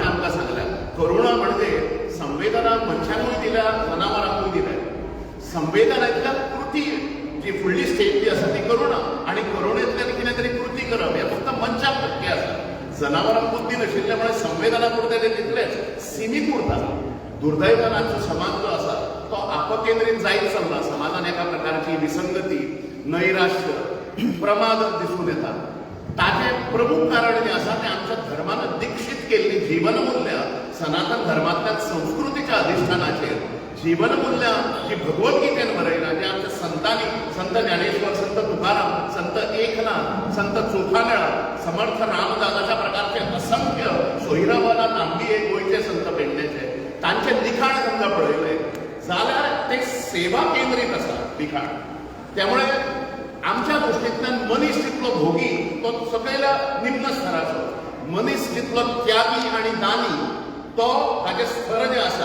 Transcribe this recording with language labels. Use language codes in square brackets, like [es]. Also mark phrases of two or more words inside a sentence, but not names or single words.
[kok] आमकां सांगल्या करुणा म्हणजे संवेदना मनशांकूय दिल्या जनावरांकूय दिल्या संवेदनांतल्या कृती जी फुडली स्टेज जी आसा ती करुणा आणि करुणेंतल्यान कितें तरी कृती करप हे फक्त मनशाक शक्य आसा जनावरांक बुद्धी नाशिल्ल्यामुळे संवेदना पुरते ते तितलेच सीमित उरतात दुर्दैवान आमचो समाज जो आसा तो आपकेंद्रीत जायत चल्ला समाजान एका प्रकारची विसंगती नैराश्य प्रमाद दिसून येता ताचे प्रमुख कारण जे आसा ते आमच्या धर्मान दीक्षित केल्ली जीवनमूल्य सनातन धर्मांतल्या संस्कृतीच्या अधिष्ठानाचेर जीवनमूल्य जी भगवद्गीतेन बरयला जे आमच्या संतांनी संत ज्ञानेश्वर संत तुकाराम संत एकनाथ संत चोखामेळा समर्थ रामदास अशा प्रकारचे असंख्य सोयरावाला तांबी हे गोंयचे संत पेडणेचे तांचे लिखाण समजा पळयले जाल्यार ते सेवा केंद्रीत आसा लिखाण त्यामुळे आमच्या दृश्टींतल्यान मनीस जितलो भोगी तो सकयल्या निम्न स्तराचो मनीस जितलो त्यागी आणि दानी तो ताचे स्तर जे आसा